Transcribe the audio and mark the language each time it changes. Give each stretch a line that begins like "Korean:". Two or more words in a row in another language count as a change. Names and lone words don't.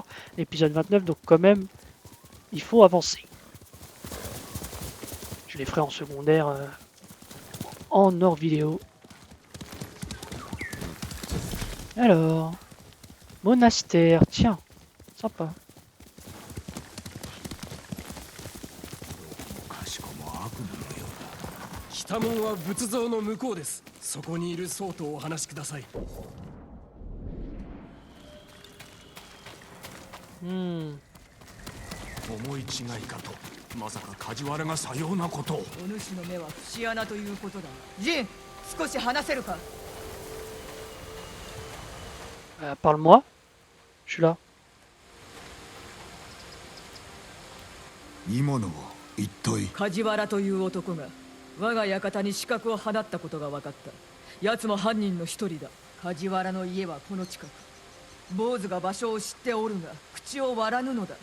French: L'épisode 29, donc quand même, il faut avancer. Je les ferai en secondaire, en hors vidéo. Alors, monastère, tiens, sympa.
Japanese: 北門は仏像の向こうです。そこにいる僧とお話しください。思い違いかと。まさか梶原がさようなことを。お主の目は節穴ということだ。ジン、少し話せるか。
French: Parle-moi. Je suis là.
Japanese: 今のは一体。梶原という男が我が館に刺客を放ったことが分かった。奴も犯人の一人だ。梶原の家はこの近く。坊主が場所を知っておるが口を割らぬのだ。